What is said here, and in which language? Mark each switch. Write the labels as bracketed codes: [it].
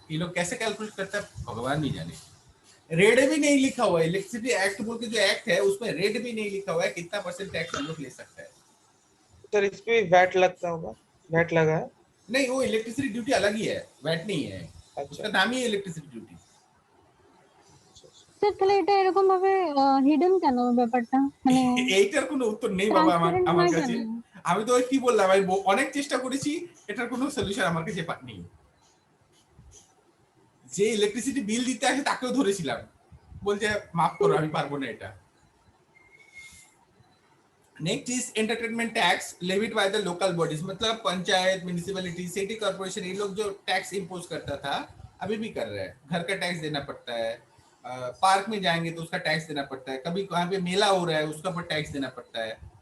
[hi] ये लोग कैसे कैलकुलेट करते हैं भगवान भी जाने। रेट भी नहीं लिखा हुआ है, इलेक्ट्रिसिटी एक्ट बोल के जो एक्ट है उसमें रेट भी नहीं लिखा हुआ है कितना % टैक्स हम लोग ले सकते हैं। सर इस पे वैट लगता होगा, वैट लगा है? नहीं, वो इलेक्ट्रिसिटी ड्यूटी अलग ही है, वैट नहीं है। अच्छा। उसका नाम ही इलेक्ट्रिसिटी ड्यूटी। [bn] স্যার তাহলে এটা এরকম ভাবে হিডেন কেন ব্যাপারটা? মানে এইটার কোনো উত্তর নেই বাবা ট্রান্সপারেন্ট আমার হয় কাছে। কেন? আমি তো কি বললাম, আমি অনেক চেষ্টা করেছি, এটার কোনো সলিউশন আমার কাছে নেই। যে ইলেকট্রিসিটি বিল দিতে আসে তাকেও ধরেছিলাম, বলছে মাফ করো আমি পারবো না এটা। [en] next is entertainment tax levied by the local bodies, [hi] मतलब पंचायत, म्युनिसिपैलिटी, सिटी कॉर्पोरेशन, ये लोग जो टैक्स इंपोज करता था अभी भी कर रहे हैं। घर का टैक्स देना पड़ता है, पार्क में जाएंगे तो उसका टैक्स देना पड़ता है, कभी वहां पे मेला हो रहा है उसका पर टैक्स देना पड़ता है।